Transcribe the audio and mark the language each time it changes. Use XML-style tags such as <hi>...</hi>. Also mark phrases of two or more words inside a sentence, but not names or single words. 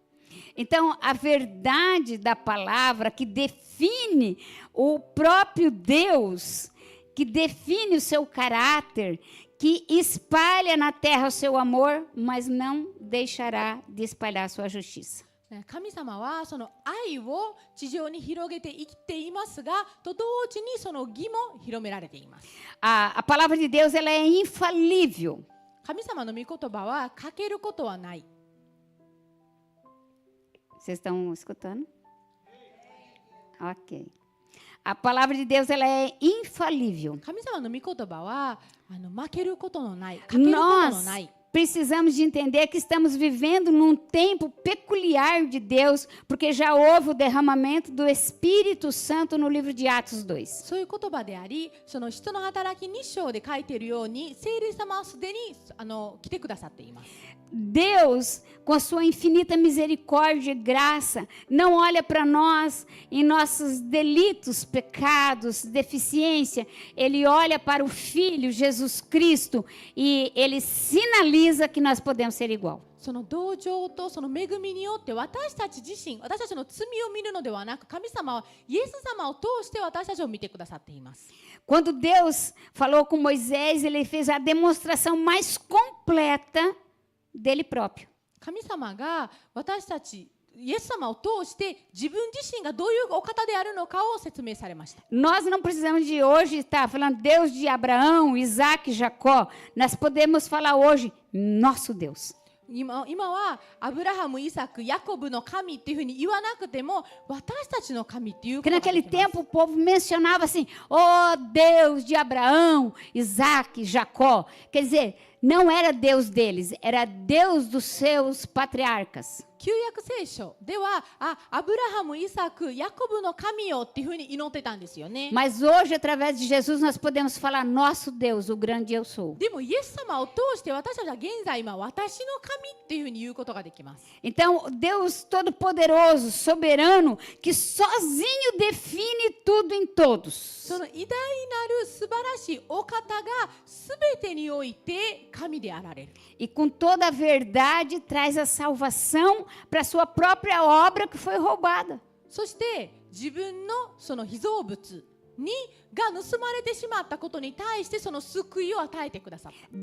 <pt>Então, a verdade da palavra que define o próprio Deus, que define o seu caráter, que espalha na terra o seu amor, mas não deixará de espalhar a sua justiça.</pt> <ja>神様はその愛を地上に広げて生きていますが、と同時にその義も広められています。</ja> <pt>A palavra de Deus ela é infalível.</pt> <ja>神様の御言葉は欠けることはない。</ja> <pt>Vocês estão escutando? Ok. A palavra de Deus ela é infalível.</pt> <ja>神様の御言葉は負けることのない、欠けることの</ja> <pt>Nós</pt> <ja>ない。</ja> <pt>precisamos de entender que estamos vivendo num tempo peculiar de Deus, porque já houve o derramamento do Espírito Santo no livro de Atos 2.</pt> <ja>そういう言葉であり、その人の働き2章で書いているように、聖霊様はすでに来てくださっています。</ja> <pt>Deus, com a sua infinita misericórdia e graça, não olha para nós em nossos delitos, pecados, deficiência. Ele olha para o Filho, Jesus Cristo, e ele sinaliza que nós podemos ser igual.</pt> <ja>その同情とその恵みによって私たち自身、私たちの罪を見るのではなく、神様はイエス様を通して私たちを見てくださっています。</ja> <pt>Quando Deus falou com Moisés, ele fez a demonstração mais completa dele próprio.</pt> <ja>神様が私たちイエス様を通して自分自身がどういうお方であるのかを説明されました。</ja> <pt>Nós não precisamos de hoje estar falando Deus de Abraão, Isaac, Jacó. Nós podemos falar hoje nosso Deus.</pt> <ja>今はアブラハム、イサク、ヤコブの神っていうふうに言わなくても私たちの神っていうこ</ja> <pt>Porque</pt> <ja>とがで</ja> <pt>naquele</pt> <ja>きます。</ja> <pt>tempo o povo mencionava assim, oh Deus de Abraão, Isaac, Jacó. Quer dizer, não era Deus deles, era Deus dos seus patriarcas.</pt> <ja>旧約聖書ではアブラハム、イサク、ヤコブの神よっていうふうに祈ってたんですよね。</ja> <pt>Mas hoje, através de Jesus, nós podemos falar nosso Deus, o grande eu sou.</pt> <ja>でもイエス様を通して私たちは現在今私の神っていうふうに言うことができます。</ja> <pt>Então, Deus Todo-Poderoso, soberano, que sozinho define tudo em todos.</pt> <ja>その偉大なる素晴らしいお方が全てにおいて神であられる。</ja> <pt>E com toda a verdade traz a salvação para a sua própria obra que foi roubada.</pt> <ja>そして自分のその被造物が盗まれてしまったことに対してその救いを与えてくださった。</ja>